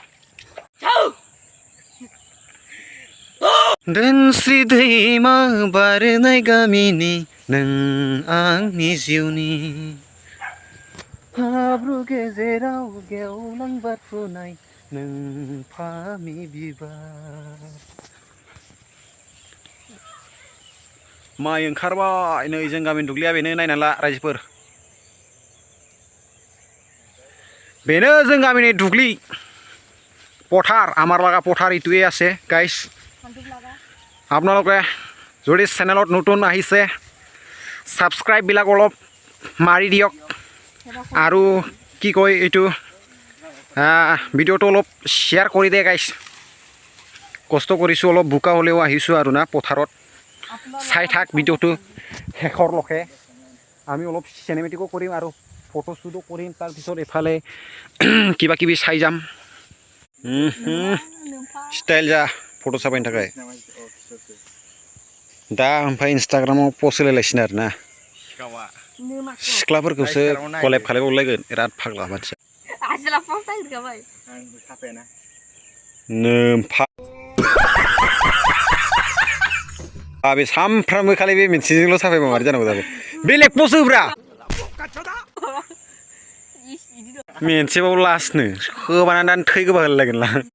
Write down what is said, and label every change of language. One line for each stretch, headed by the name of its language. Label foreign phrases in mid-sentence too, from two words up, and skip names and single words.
Bodo: दोनस्रि दैमा बारनाय गामिनि नों आंनि जिउनि हाब्रु गेजेराव गेवलां बारफुनाय नों फामि बिबार माइ ओंखारबाय नै जों गामिनि दुब्लिया बेनो नायनानै ला रायजोफोर बेनो जों गामिनि दुब्लि पठार आमार लगा पठार इतुए
Assamese: আছে गाइस আপোনালোকে যদি চেনেলত নতুন আহিছে সাবস্ক্রাইব বিলাক অলপ মাৰি দিয়ক আৰু কি কয় এইটো ভিডিঅ'টো অলপ শেয়াৰ কৰি দে গাইস কষ্ট কৰিছো অলপ বুকা হলেও আহিছো আৰু না পথাৰত চাই থাক ভিডিঅ'টো শেষৰলৈকে আমি অলপ চিনেমেটিকো কৰিম আৰু ফটো শ্বুটো কৰিম তাৰ পিছত এফালে কিবা কিবি চাই যাম
Bodo: स्टाइल जा फट' साफायनो थाखाय दा ओमफ्राय इन्सटाग्रामाव पस्ट होलायलायसिनो आरोना सिख्लाफोरखौसो कलेब खालायबावलायगोन बिराद फाग्ला मानसिया बे सामफ्रामबो खालि बे मोनसेजोंल' साफायबा मारै जानांगौ जाखो बेलेग पस्ट होब्रा मोनसेबाव लास्टनो होबाना दान थै गोबा होलायगोन लां